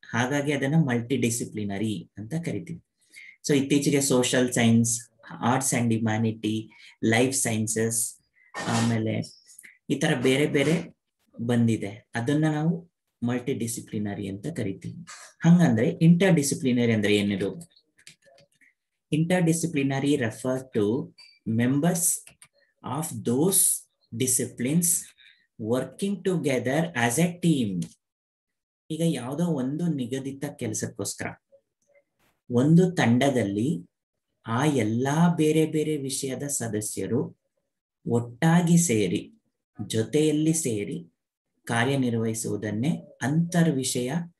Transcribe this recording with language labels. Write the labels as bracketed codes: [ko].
[kn] ಹಾಗಾಗಿ ಅದನ್ನ multi disciplinary ಅಂತ ಕರಿತೀವಿ. ಸೊ ಇತ್ತೀಚೆಗೆ [en] social science, arts and humanity, life sciences, [kn] ಆಮೇಲೆ ಈ ತರ ಬೇರೆ ಬೇರೆ ಬಂದಿದೆ. ಅದನ್ನ ನಾವು ಮಲ್ಟಿ ಡಿಸಿಪ್ಲಿನರಿ ಅಂತ ಕರಿತೀವಿ. ಹಂಗಂದ್ರೆ ಇಂಟರ್ ಡಿಸಿಪ್ಲಿನರಿ ಅಂದ್ರೆ ಏನಿದು? [en] Interdisciplinary refer to members of those disciplines working together as a team. [kn] ಈಗ ಯಾವುದೋ ಒಂದು ನಿಗದಿತ ಕೆಲಸಕ್ಕೋಸ್ಕರ ಒಂದು ತಂಡದಲ್ಲಿ ಆ ಎಲ್ಲಾ ಬೇರೆ ಬೇರೆ ವಿಷಯದ ಸದಸ್ಯರು ಒಟ್ಟಾಗಿ ಸೇರಿ, ಜೊತೆಯಲ್ಲಿ ಸೇರಿ ಕಾರ್ಯನಿರ್ವಹಿಸುವುದನ್ನೇ ಅಂತರ್ವಿಷಯ